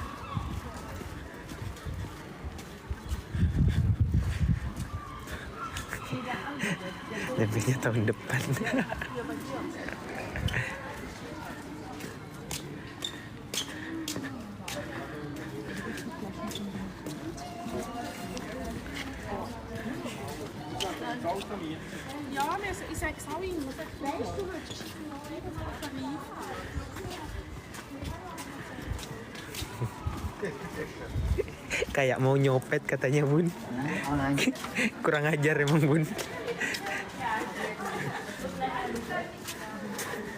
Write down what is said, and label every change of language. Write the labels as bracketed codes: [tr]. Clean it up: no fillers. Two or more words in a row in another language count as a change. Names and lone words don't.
[id] Nyampenya tahun depan. [de] Ja, men ich sag's auch immer. Weißt du, [id] Kayak mau nyopet katanya, Bun. Nah, online. Kurang ajar emang, Bun.